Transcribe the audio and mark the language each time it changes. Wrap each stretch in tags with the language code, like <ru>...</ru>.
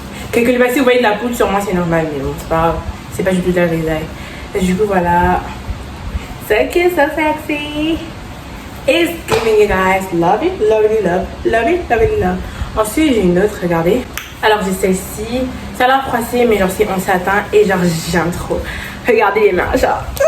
<fr>Calculez pas si vous voyez de la poudre sur moi, c'est normal, mais bon, c'est pas du tout la design. Et du coup, voilà.</fr> <en>So cute, so sexy. It's giving you guys love it, love it, love, love it, love it, love.</en> <fr>Ensuite, j'ai une autre, regardez. Alors, j'ai celle-ci. Ça a l'air froissé, mais genre, c'est en satin et genre, j'aime trop. Regardez les mains, genre.</fr>